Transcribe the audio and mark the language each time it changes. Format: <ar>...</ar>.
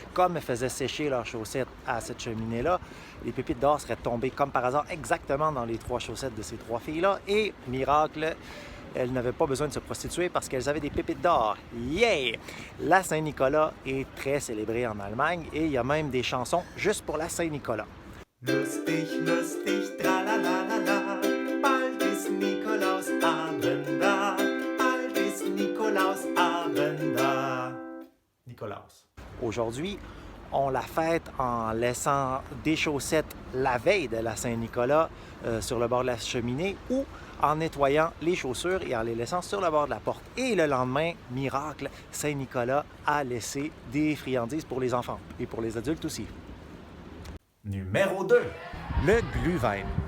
<fr>Comme elles faisaient sécher leurs chaussettes à cette cheminée-là, les pépites d'or seraient tombées comme par hasard exactement dans les 3 chaussettes de ces 3 filles-là et, miracle, elles n'avaient pas besoin de se prostituer parce qu'elles avaient des pépites d'or. Yeah! La Saint-Nicolas est très célébrée en Allemagne et il y a même des chansons juste pour la Saint-Nicolas.</fr> <de>Lustig, lustig, tralalala, bald ist Nikolausabend da, bald ist Nikolausabend da. Nikolaus.</de> <fr>Aujourd'hui, on la fête en laissant des chaussettes la veille de la Saint-Nicolas sur le bord de la cheminée ou en nettoyant les chaussures et en les laissant sur le bord de la porte. Et le lendemain, miracle, Saint-Nicolas a laissé des friandises pour les enfants et pour les adultes aussi. Numéro 2. Le Glühwein.</fr>